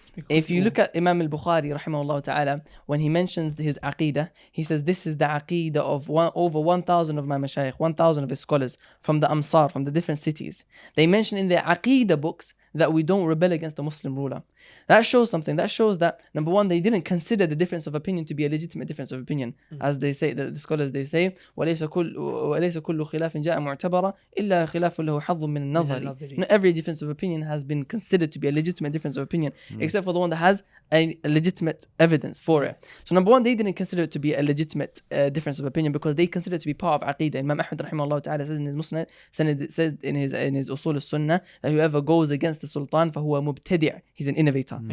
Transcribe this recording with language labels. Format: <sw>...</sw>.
<en>If you look at Imam al-Bukhari, rahimahullah ta'ala, when he mentions his aqeedah, he says this is the aqeedah of over 1,000 of my mashayikh, 1,000 of his scholars from the Amsar, from the different cities. They mention in their aqeedah books that we don't rebel against the Muslim ruler. That shows something. That shows that, number one, they didn't consider the difference of opinion to be a legitimate difference of opinion.</en> <ar>As they say, the scholars, they say, وليس كل خلاف جاء معتبرا إلا خلاف له حظ من النظر.</ar> <en>Not every difference of opinion has been considered to be a legitimate difference of opinion, except for the one that has a legitimate evidence for it. So number one, they didn't consider it to be a legitimate difference of opinion because they consider it to be part of Aqidah. Imam Ahmad rahimahullah ta'ala says in his Musnad, says in his Usul al-Sunnah, that whoever goes against the Sultan,</en> <ar>فهو مبتدع.</ar> <en>He's an innovator.</en>